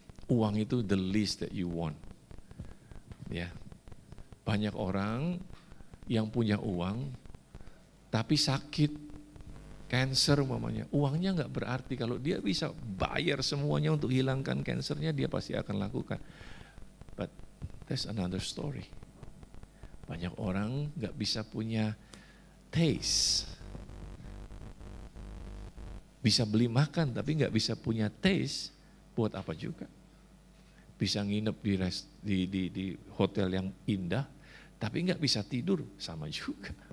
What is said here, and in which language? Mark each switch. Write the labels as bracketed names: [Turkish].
[Indonesian] Uang itu [English] the least that you want. [Indonesian] Ya. Banyak orang yang punya uang tapi sakit, cancer umpamanya. Uangnya enggak berarti, kalau dia bisa bayar semuanya untuk hilangkan kansernya, dia pasti akan lakukan. [English] But that's another story. [Indonesian] Banyak orang enggak bisa punya taste. Bisa beli makan tapi enggak bisa punya taste, buat apa juga? Bisa nginep di hotel yang indah, tapi nggak bisa tidur, sama juga.